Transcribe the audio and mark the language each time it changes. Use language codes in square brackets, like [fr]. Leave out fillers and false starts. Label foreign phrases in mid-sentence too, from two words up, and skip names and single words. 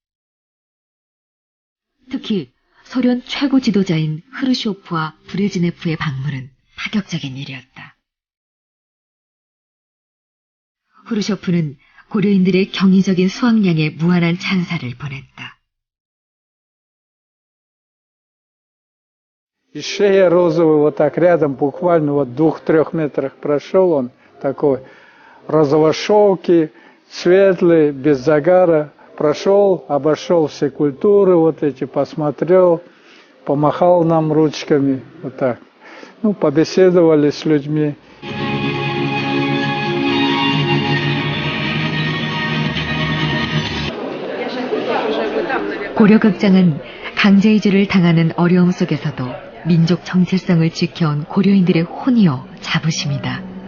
[ko] 특히 소련 최고 지도자인 흐르쇼프와 브레즈네프의 방문은 파격적인 일이었다. 흐르쇼프는 고려인들의 경이적인 수확량에 무한한 찬사를 보냈다. [ru] И шея розовая, вот так рядом, буквально вот 2-3 метрах прошел он, такой розово-шелкий, светлый, без загара, прошел, обошел все культуры вот эти, посмотрел, помахал нам ручками, вот так. Ну, побеседовали с людьми. [ko] 고려극장은 강제 이주를 당하는 어려움 속에서도 민족 정체성을 지켜온 고려인들의 혼이요 자부심이다.